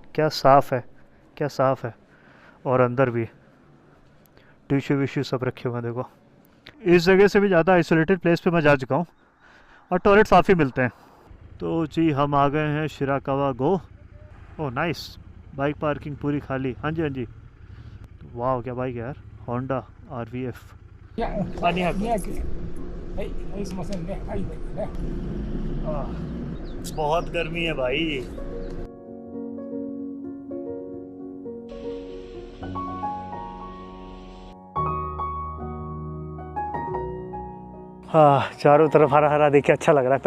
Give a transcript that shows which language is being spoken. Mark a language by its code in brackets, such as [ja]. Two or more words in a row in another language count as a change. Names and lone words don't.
[hi] क्या साफ़ है, क्या साफ़ है। और अंदर भी टिश्यू विश्यू सब रखे हुए हैं देखो। इस जगह से भी ज़्यादा [en] isolated place [hi] पे मैं जा चुका हूँ और टॉयलेट काफ़ी मिलते हैं। तो जी हम आ गए हैं शिराकावा गो। [en] oh nice, bike parking [hi] पूरी खाली। हाँ जी हाँ जी, वाह क्या बाइक है यार, होंडा RVF। [ja] いや、あ200 200。はい、はい、すいませんね。はい、ね。 [hi] बहुत गर्मी है भाई। हाँ, चारों तरफ हरा हरा देख के अच्छा लग रहा है।